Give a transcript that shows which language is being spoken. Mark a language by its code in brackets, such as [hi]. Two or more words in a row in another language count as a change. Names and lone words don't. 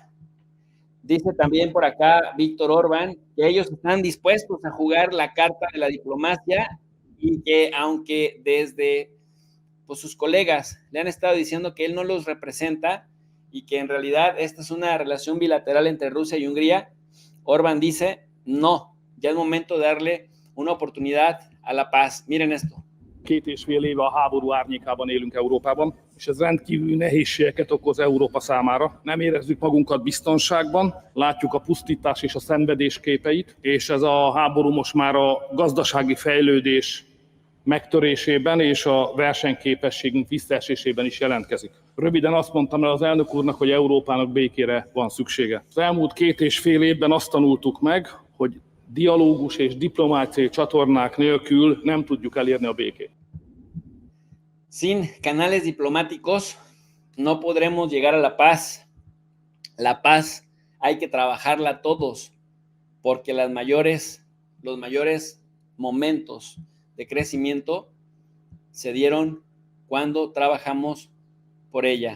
[es] Dice también por acá Víctor Orbán que ellos están dispuestos a jugar la carta de la diplomacia y que aunque desde sus colegas le han estado diciendo que él no los representa y que en realidad esta es una relación bilateral entre Rusia y Hungría, Orbán dice no, ya es momento de darle una oportunidad a la paz. Miren esto. [hu] 2,5 éve a háború árnyékában élünk Európában, és ez rendkívül nehézségeket okoz Európa számára. Nem érezzük magunkat biztonságban, látjuk a pusztítás és a szenvedés képeit, és ez a háború most már a gazdasági fejlődés megtörésében és a versenyképességünk visszaesésében is jelentkezik. Röviden azt mondtam el az elnök úrnak, hogy Európának békére van szüksége. Az elmúlt 2,5 évben azt tanultuk meg, hogy dialógus és diplomáciai csatornák nélkül nem tudjuk elérni a békét. [es] Sin canales diplomáticos no podremos llegar a la paz. La paz hay que trabajarla todos, porque los mayores momentos de crecimiento se dieron cuando trabajamos por ella.